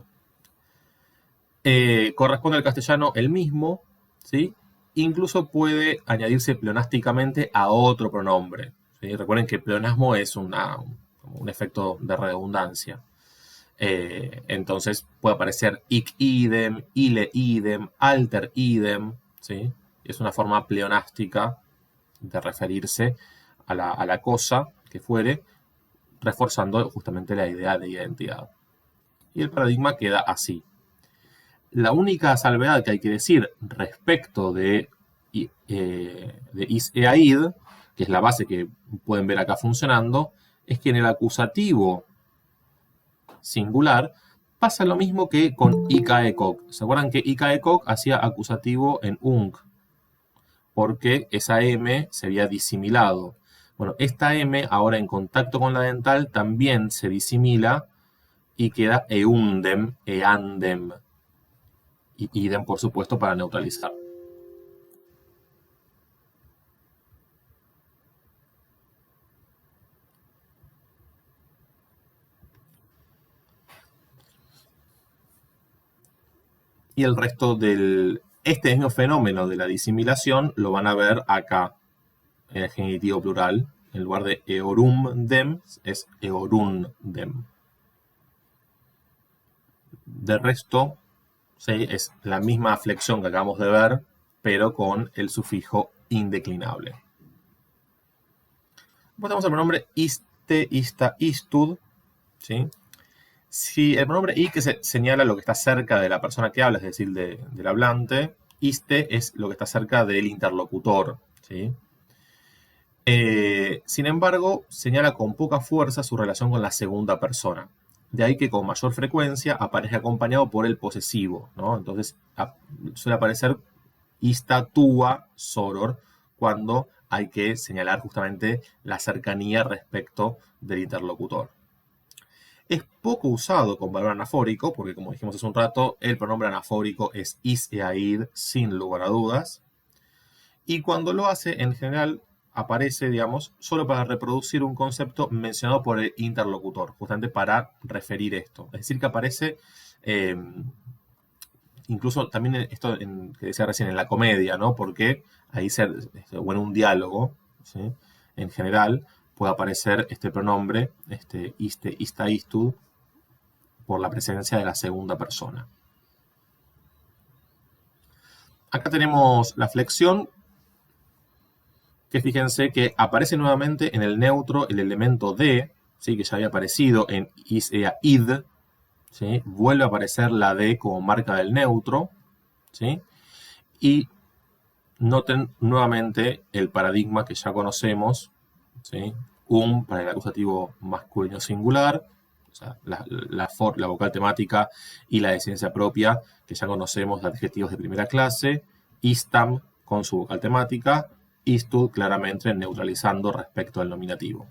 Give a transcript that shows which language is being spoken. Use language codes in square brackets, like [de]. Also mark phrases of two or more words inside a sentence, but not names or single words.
[es] Corresponde al castellano el mismo, ¿sí? Incluso puede añadirse pleonásticamente a otro pronombre, ¿sí? Recuerden que pleonasmo es un efecto de redundancia. Entonces puede aparecer [la] hic idem, ile idem, alter idem, [es] ¿sí? Es una forma pleonástica de referirse a la cosa que fuere, reforzando justamente la idea de identidad. Y el paradigma queda así. La única salvedad que hay que decir respecto de [la] is eaid, [es] que es la base que pueden ver acá funcionando, es que en el acusativo singular pasa lo mismo que con icaecoc. ¿Se acuerdan que icaecoc hacía acusativo en ung? Porque esa M se había disimilado. Bueno, esta M ahora en contacto con la dental también se disimila y queda [la] eundem, eandem. [es] Y idem, por supuesto, para neutralizar. Y el resto este mismo fenómeno de la disimilación lo van a ver acá, en el genitivo plural. En lugar de eorumdem, es eorundem. De resto, ¿sí? Es la misma flexión que acabamos de ver, pero con el sufijo indeclinable. Después tenemos el pronombre [la] iste, ista, istud, [es] ¿sí? Si el pronombre i que señala lo que está cerca de la persona que habla, es decir, del hablante, iste es lo que está cerca del interlocutor, ¿sí? Sin embargo, señala con poca fuerza su relación con la segunda persona. De ahí que con mayor frecuencia aparece acompañado por el posesivo, ¿no? Entonces suele aparecer [la] ista, tua, soror, [es] cuando hay que señalar justamente la cercanía respecto del interlocutor. Es poco usado con valor anafórico, porque como dijimos hace un rato, el pronombre anafórico es [la] is e aid, [es] sin lugar a dudas. Y cuando lo hace, en general, aparece, digamos, solo para reproducir un concepto mencionado por el interlocutor, justamente para referir esto. Es decir, que aparece, incluso también esto que decía recién, en la comedia, ¿no? Porque ahí, o en un diálogo, ¿sí? En general, puede aparecer este pronombre, [la] iste, ista, istud, [es] por la presencia de la segunda persona. Acá tenemos la flexión, que fíjense que aparece nuevamente en el neutro el elemento de, ¿sí? Que ya había aparecido en [la] is, ea, id, [es] ¿sí? Vuelve a aparecer la de como marca del neutro, ¿sí? Y noten nuevamente el paradigma que ya conocemos, ¿sí? Para el acusativo masculino singular, o sea, la vocal temática y la de ciencia propia, que ya conocemos de adjetivos de primera clase, istam con su vocal temática, istud claramente neutralizando respecto al nominativo.